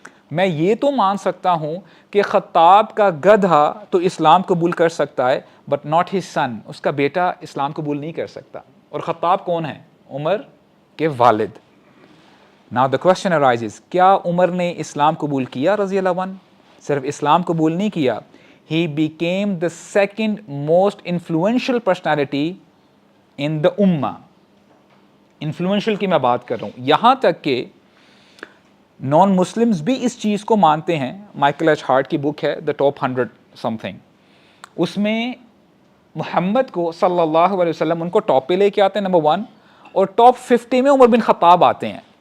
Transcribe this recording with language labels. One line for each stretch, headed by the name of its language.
Urdu: میں یہ تو مان سکتا ہوں کہ خطاب کا گدھا تو اسلام قبول کر سکتا ہے
English: but not his son,
Urdu: اس کا بیٹا اسلام قبول نہیں کر سکتا. اور خطاب کون ہے؟ عمر کے والد.
English: Now the question arises,
Urdu: کیا عمر نے اسلام قبول کیا رضی اللہ عنہ؟ صرف اسلام قبول نہیں کیا.
English: He became the second most influential personality in the Ummah.
Urdu: Influential کی میں بات کر رہا ہوں، یہاں تک کہ نان مسلمز بھی اس چیز کو مانتے ہیں. مائیکل ایچ ہارٹ کی بک ہے
English: the top 100 something,
Urdu: اس میں محمد کو صلی اللہ علیہ وسلم ان کو ٹاپ پہ لے کے آتے ہیں نمبر 1، اور ٹاپ 50 میں عمر بن خطاب آتے ہیں.